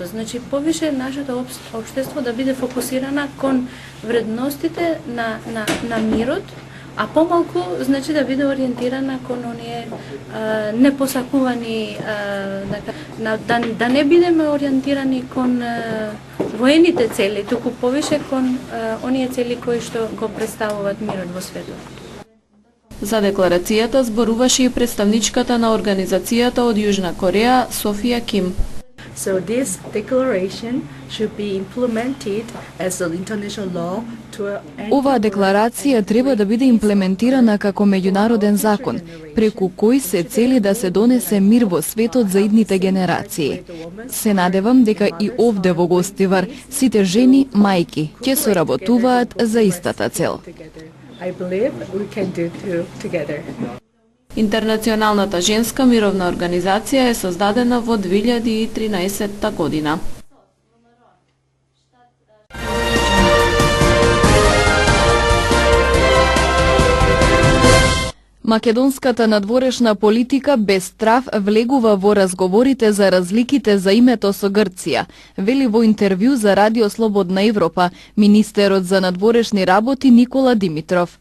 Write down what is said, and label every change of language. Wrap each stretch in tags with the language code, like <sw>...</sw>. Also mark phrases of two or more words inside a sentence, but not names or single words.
<mk>Значи, повише нашето општество да биде фокусирана кон вредностите на мирот, А помалку значи да биде ориентирана кон оние непосакувани да не бидеме ориентирани кон воените цели, туку повише кон оние цели кои што го представуваат мирот во светот. За декларацијата зборуваше и представничката на организацијата од Јужна Кореја, Софија Ким.</mk> <en>So this declaration should be implemented as an international law to</en> <mk>Оваа декларација треба да биде имплементирана како меѓународен закон, преку кој се цели да се донесе мир во светот за идните генерации. Се надевам дека и овде во Гостивар сите жени, мајки, ќе соработуваат за истата цел.</mk> <en>I believe we can do two together.</en> <mk>Интернационалната женска мировна организација е создадена во 2013 година. Македонската надворешна политика без страв влегува во разговорите за разликите за името со Грција, вели во интервју за Радио Слободна Европа министерот за надворешни работи Никола Димитров.</mk>